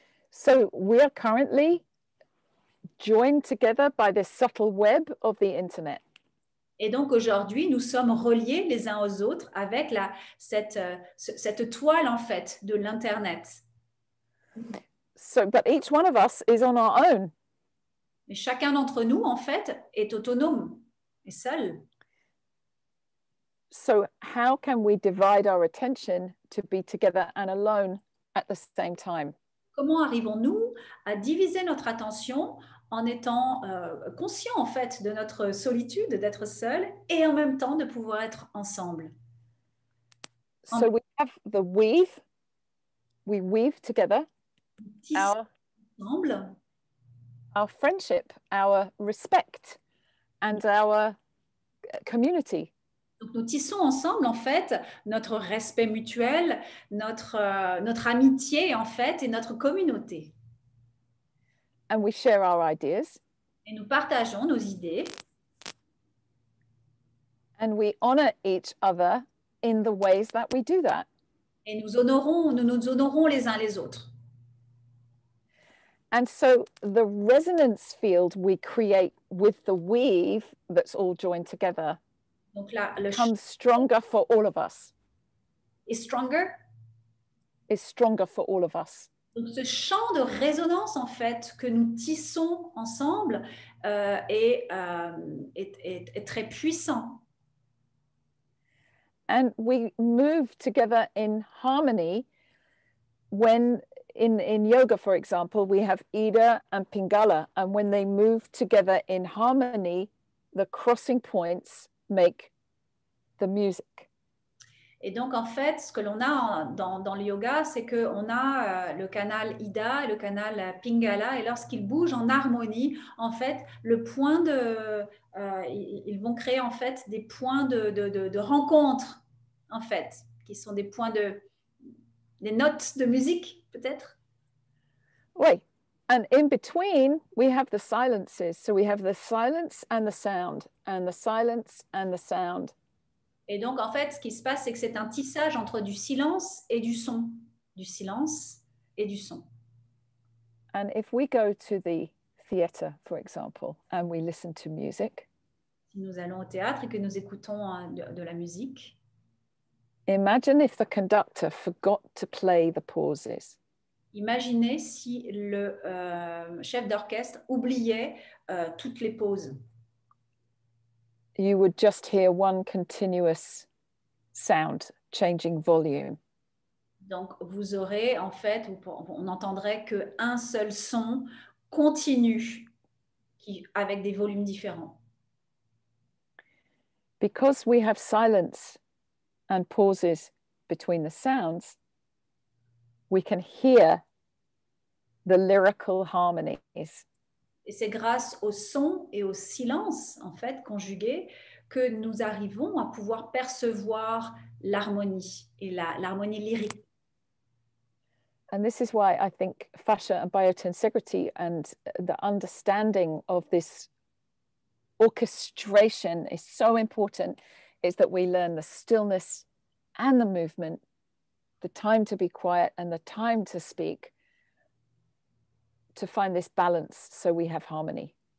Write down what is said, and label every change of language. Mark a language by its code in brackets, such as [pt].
[en] So we are currently joined together by this subtle web of the internet. [fr] Et donc aujourd'hui, nous sommes reliés les uns aux autres avec cette toile en fait de l'internet. [en] So, but each one of us is on our own. [fr] Et chacun d'entre nous en fait est autonome et seul. [en] So how can we divide our attention to be together and alone at the same time? [fr] Comment arrivons-nous à diviser notre attention en étant conscients en fait de notre solitude, d'être seul, et en même temps de pouvoir être ensemble? [en] So we have the weave. We weave together [fr] ensemble [en] our friendship, our respect, and our community. [fr] Donc, nous tissons ensemble, en fait, notre respect mutuel, notre amitié, en fait, et notre communauté. [en] And we share our ideas. [fr] Et nous partageons nos idées. [en] And we honor each other in the ways that we do that. [fr] Et nous nous honorons les uns les autres. [en] And so the resonance field we create with the weave that's all joined together [fr] Donc là, le [en] becomes stronger for all of us. Is stronger? Is stronger for all of us. [fr] Donc ce champ de résonance, en fait, que nous tissons ensemble est très puissant. [en] And we move together in harmony when in yoga, for example, we have Ida and Pingala, and when they move together in harmony, the crossing points make the music. [fr] Et donc, en fait, ce que l'on a dans le yoga, c'est qu'on a le canal Ida et le canal Pingala, et lorsqu'ils bougent en harmonie, en fait, ils vont créer en fait des points de rencontre, en fait, qui sont des notes de musique, peut-être. Oui. [en] And in between, we have the silences. So we have the silence and the sound, and the silence and the sound. [fr] Et donc, en fait, ce qui se passe, c'est que c'est un tissage entre du silence et du son. Du silence et du son. [en] And if we go to the theatre, for example, and we listen to music. [fr] Si nous allons au théâtre et que nous écoutons de la musique. [en] Imagine if the conductor forgot to play the pauses. [fr] Imaginez si le chef d'orchestre oubliait toutes les pauses. [en] You would just hear one continuous sound changing volume. [fr] Donc, vous aurez en fait, on n'entendrait qu'un seul son continu avec des volumes différents. [en] Because we have silence and pauses between the sounds, we can hear the lyrical harmonies. [fr] Et c'est grâce au son et au silence, en fait, conjugués, que nous arrivons à pouvoir percevoir l'harmonie et l'harmonie lyrique. [en] And this is why I think fascia and biotenségrité and the understanding of this orchestration is so important, is that we learn the stillness and the movement, the time to be quiet and the time to speak, to find this balance so we have harmony.